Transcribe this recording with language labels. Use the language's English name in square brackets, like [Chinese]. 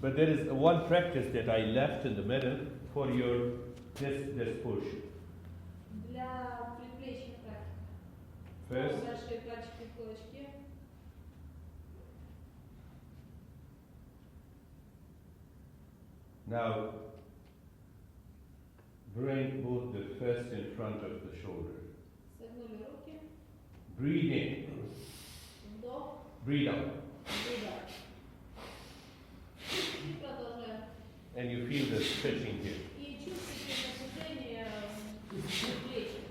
[English] But there is one practice that I left in the middle for your this portion. [Russian] Для предплечья практика. [English] First, [Russian] Большие пальчики в кулачке. [English] now bring both the fist in front of the shoulder. [Russian] Согнули руки. [English] Breathe in. [Russian] Вдох. [English] Breathe out. [Russian] Выдох. И продолжаем. [English] And you feel the stretching here. [Russian] И чувствуете напряжение плеч.